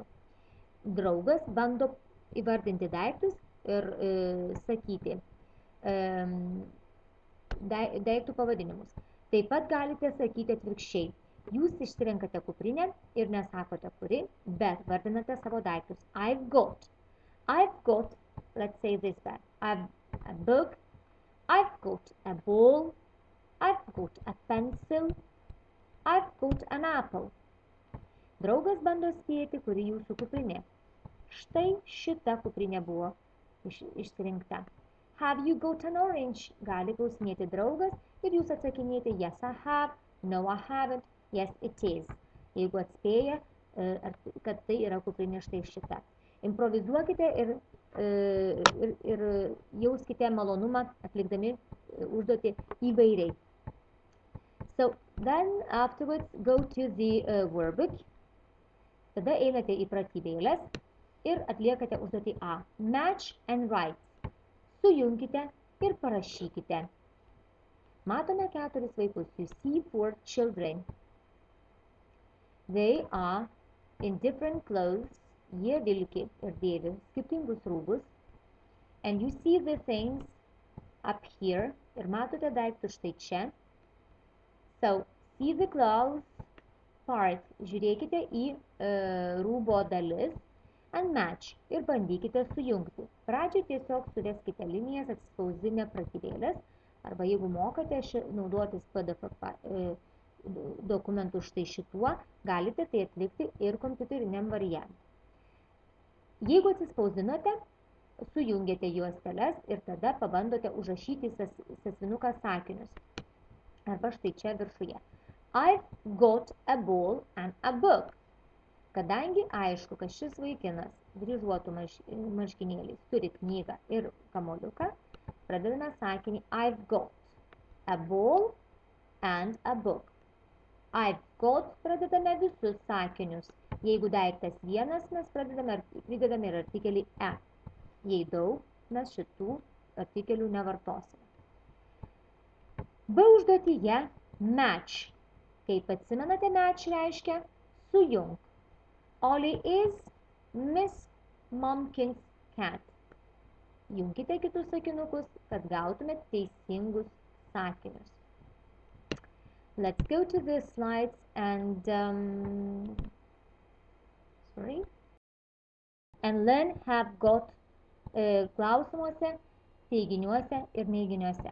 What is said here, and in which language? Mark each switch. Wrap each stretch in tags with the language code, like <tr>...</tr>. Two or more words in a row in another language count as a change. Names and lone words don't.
<lt>Draugas bando įvardinti daiktus ir sakyti daiktų pavadinimus. Taip pat galite sakyti atvirkščiai. Jūs išsirenkate kuprinę ir nesakote kuri, bet vardinate savo daiktus.</lt> <en>I've got, let's say this back. I've a book, I've got a ball, I've got a pencil, I've got an apple.</en> <lt>Draugas bando spėti, kuri jūsų kuprinė. Štai šita kuprinė buvo išsirinkta.</lt> <en>Have you got an orange?</en> <lt>Gali klausinėti draugas ir jūs atsakinėti</lt> <en>yes I have, no I haven't, yes it is.</en> <lt>Jeigu atspėja, kad tai yra kuprinė štai šita. Improvizuokite ir jauskite malonumą atlikdami užduotį įvairiai.</lt> <en>So then afterwards go to the workbook.</en> <lt>Tada einate į pratybėles ir atliekate užduotį A.</lt> <en>Match and write.</en> <lt>Sujunkite ir parašykite. Matome 4 vaikus.</lt> <en>You see 4 children. They are in different clothes.</en> <lt>Jie vilki ir dėvi skirtingus rūbus.</lt> <en>And you see the things up here.</en> <lt>Ir matote daiktus štai čia.</lt> <en>So, see the clothes part.</en> <lt>Žiūrėkite į rūbo dalis.</lt> <en>And match.</en> <lt>Ir bandykite sujungti. Pradžiai tiesiog suveskite linijas atsispausdinę pratybėlės. Arba jeigu mokate naudotis PDF dokumentų štai šituo, galite tai atlikti ir kompiuteriniam variantui. Jeigu atsispausdinote, sujungėte juosteles ir tada pabandote užrašyti sąsiuvinuką sakinius. Arba štai čia viršuje.</lt> <en>I've got a ball and a book.</en> <lt>Kadangi aišku, kad šis vaikinas dryžuotų marškinėliais turi knygą ir kamuoliuką, pradedame sakinį</lt> <en>I've got a ball and a book. I've got</en> <lt>pradedame visus sakinius. Jeigu daiktas vienas, mes pridedame ir artikelį e. Jei daug, mes šitų artikelių nevartosime. B užduotyje match. Kaip atsimenate, match reiškia sujung.</lt> <en>Ollie is Miss Momkin's cat.</en> <lt>Junkite kitus sakinukus, kad gautumėt teisingus sakinius.</lt> <en>Let's go to the slides and learn have got</en> <lt>klausimuose, teiginiuose ir neiginiuose.</lt>